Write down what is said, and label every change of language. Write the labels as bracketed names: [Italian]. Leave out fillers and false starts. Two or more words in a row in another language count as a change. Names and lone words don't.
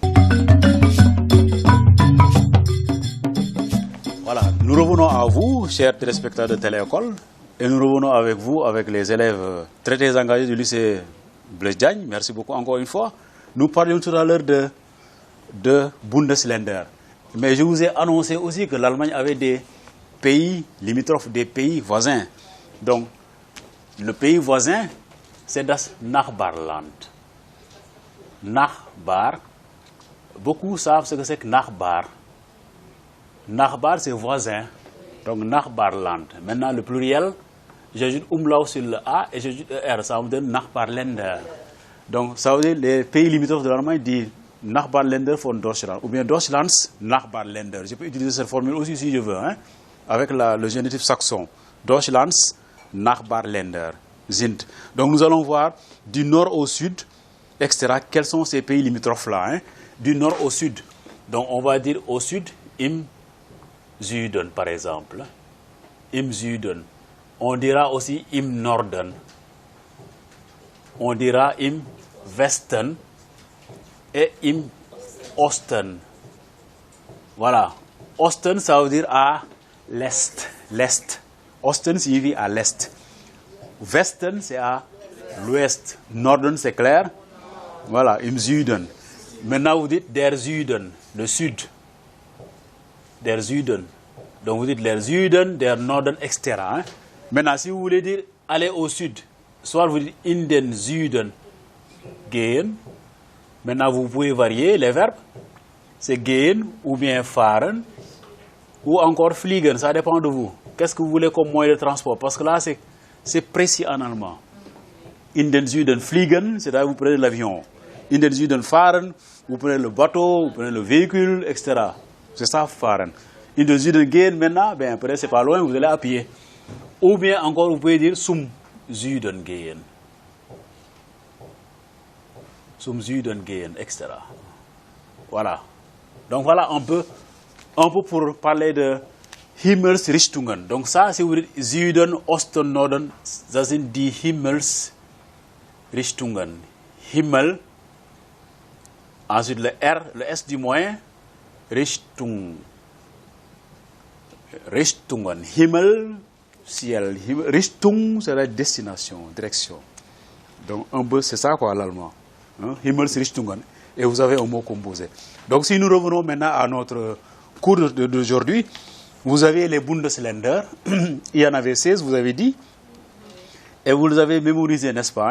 [French] Voilà, nous revenons à vous, chers téléspectateurs de Télé-École, et nous revenons avec vous, avec les élèves très engagés du lycée Blaise Diagne. Merci beaucoup encore une fois. Nous parlions tout à l'heure de Bundesländer. Mais je vous ai annoncé aussi que l'Allemagne avait des pays limitrophes, des pays voisins. Donc, le pays voisin, c'est [German] das Nachbarland. [French] Nachbar. Beaucoup savent ce que c'est que Nachbar. Nachbar, c'est voisin. Donc, Nachbarland. Maintenant, le pluriel, j'ajoute umlaut sur le A et j'ajoute ER, ça me donne Nachbarländer. Donc ça veut dire les pays limitrophes de l'Allemagne disent [German] Nachbarländer von Deutschland [French] ou bien [German] Deutschlands Nachbarländer. [French] Je peux utiliser cette formule aussi si je veux, hein, avec le génitif saxon. [German] Deutschlands Nachbarländer sind. [French] Donc nous allons voir du nord au sud, etc. Quels sont ces pays limitrophes-là, hein? Du nord au sud. Donc on va dire au sud, [German] im Süden [French] par exemple. [German] Im Süden. [French] On dira aussi [German] im Norden. [French] On dira [German] im Westen [French] et [German] im Osten. [French] Voilà. Osten, ça veut dire à l'est. L'est. Osten signifie à l'est. Westen, c'est à l'ouest. Norden, c'est clair. Voilà, [German] im Süden. [French] Maintenant, vous dites [German] der Süden, [French] le sud. [German] Der Süden. [French] Donc, vous dites [German] der Süden, der Norden, [French] etc. Hein? Maintenant, si vous voulez dire aller au sud, soit vous dites [German] in den Süden gehen. [French] Maintenant, vous pouvez varier les verbes. C'est gehen ou bien fahren ou encore fliegen. Ça dépend de vous. Qu'est-ce que vous voulez comme moyen de transport? Parce que là, c'est précis en allemand. [German] In den Süden fliegen, [French] c'est-à-dire vous prenez l'avion. [German] In den Süden fahren, [French] vous prenez le bateau, vous prenez le véhicule, etc. C'est ça, [German] fahren. In den Süden gehen, [French] maintenant, ben, après, c'est pas loin, vous allez à pied. Ou bien encore, vous pouvez dire [German] zum Süden gehen. Zum Süden gehen, [French] etc. Voilà. Donc voilà un peu pour parler de Himmelsrichtungen. Donc ça, si vous dites Süden, Osten, Norden, [German] das sind die Himmelsrichtungen. [French] Himmel, ensuite le R, le S du moyen, Richtung. [German] Richtungen. Himmel, ciel. [French] Richtung, c'est la destination, direction. Donc un peu, c'est ça quoi l'allemand. Hein? Himmelsrichtungen. Et vous avez un mot composé. Donc si nous revenons maintenant à notre cours d'aujourd'hui, vous avez les Bundesländer, il y en avait 16, vous avez dit, et vous les avez mémorisés, n'est-ce pas?